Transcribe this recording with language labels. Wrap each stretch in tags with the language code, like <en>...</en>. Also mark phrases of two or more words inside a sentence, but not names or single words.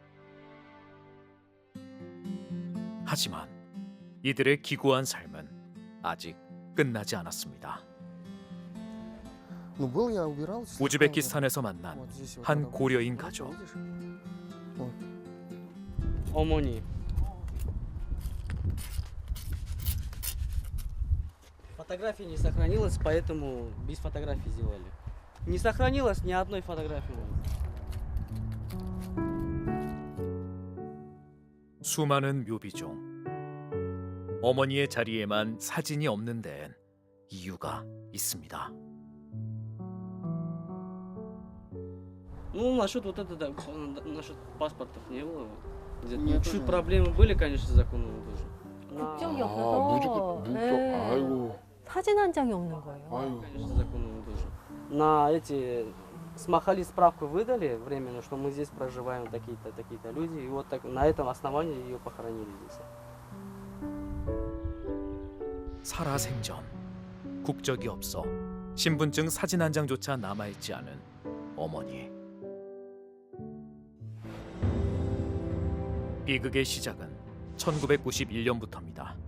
<ko>하지만 이들의 기구한 삶은 아직 끝나지 않았습니다. 우즈베키스탄에서 만난 한 고려인 가족. 어머니.</ko> <ru>Фотографии не сохранилось, поэтому без фотографий сделали. Не сохранилось ни одной фотографии.</ru> <ko>수많은 묘비 중 어머니의 자리에만 사진이 없는 데엔 이유가 있습니다.</ko> <ru>Ну, насчет вот это, да, насчет паспортов не было. Чуть проблемы были, конечно, с законом тоже.</ru> <ko>국적이 아, 없어서 네. 아이고. 사진 한 장이 없는 거예요. 아이고.</ko> <ru>Конечно, с законом тоже. На эти смахали справку выдали временно, что мы здесь проживаем такие-то люди, и вот так на этом основании ее похоронили здесь.</ru> <ko>살아생전 국적이 없어 신분증 사진 한 장조차 남아있지 않은 어머니. 비극의 시작은 1991년부터입니다.</ko>